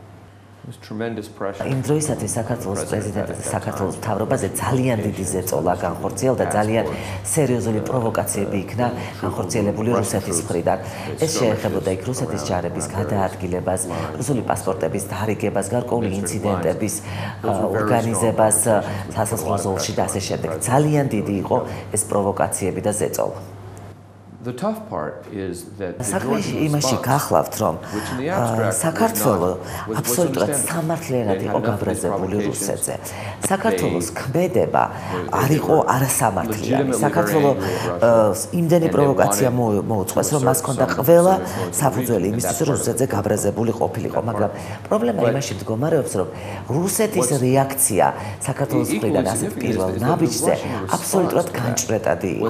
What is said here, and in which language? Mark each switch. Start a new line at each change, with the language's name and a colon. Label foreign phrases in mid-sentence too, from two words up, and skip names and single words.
Georgian: იმ დროისათვის საქართველოს პრეზიდენტზე და საქართველოს მთავრობაზე ძალიან დიდი ზეწოლა განხორციელდა, ძალიან სერიოზული პროვოკაციები იქნა განხორციელებული რუსეთის მხრიდან. ეს შეეხებოდა იქ რუსეთის ჯარების გადაადგილებას, რუსული პასპორტების დარიგებას, გარკვეული ინციდენტების ორგანიზებას სასაზღვრო ზოლში და ასე შემდეგ. ძალიან დიდი იყო ეს პროვოკაციები და ზეწოლა.
English: The tough part is that
Georgian: საქმეში იმაში გახლავთ, რომ საქართველო აბსოლუტურად სამართლიანად იყო გაბრაზებული რუსეთზე. საქართველოს ქმედება არ იყო არასამართლიანი. საქართველო იმდენი პროვოკაცია მოუწყვეს, რომ მას ჰქონდა ყველა საფუძველი იმისთვის, რომ რუსეთზე გაბრაზებული ყოფილიყო, მაგრამ პრობლემა იმაში მდგომარეობს, რომ რუსეთის რეაქცია საქართველოს მხრიდან ასეთ პირველ ნაბიჯზე აბსოლუტურად განჭვრეტადი იყო.